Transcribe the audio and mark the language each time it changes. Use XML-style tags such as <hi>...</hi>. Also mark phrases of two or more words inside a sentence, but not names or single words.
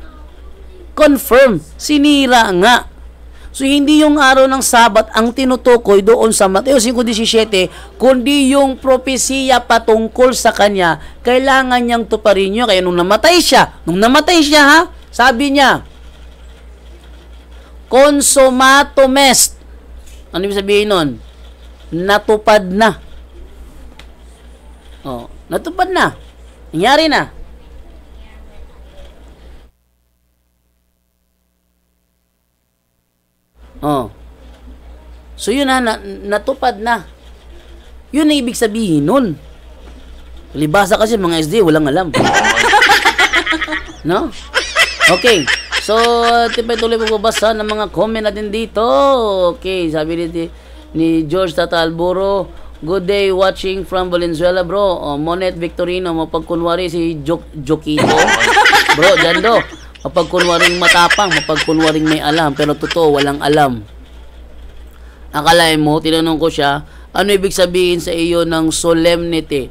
<tl>Confirm, sinira nga. So, hindi yung araw ng Sabat ang tinutukoy doon sa Mateo 5:17, kundi yung propesiya patungkol sa kanya, kailangan niyang tuparin nyo. Kaya nung namatay siya ha, sabi niya,</tl> <la>consummatum est.</la> <tl>Ano ibig sabihin nun? Natupad na. Oh, natupad na. Nangyari na. Oh. So yun na, natupad na. Yun ang ibig sabihin nun. Libasa kasi mga SD, walang alam. No? Okay. So, tuloy magbabasa ng mga comment natin dito. Okay, sabi ni George Tata Alburo,</tl> <en>good day watching from Valenzuela, bro.</en> <tl>Monet Victorino, mapagkunwari si Jokito. Bro, Jando. Mapagkunwaring matapang, mapagkunwaring may alam, pero totoo, walang alam. Akalain mo, tinanong ko siya, ano ibig sabihin sa iyo ng solemnity?</tl>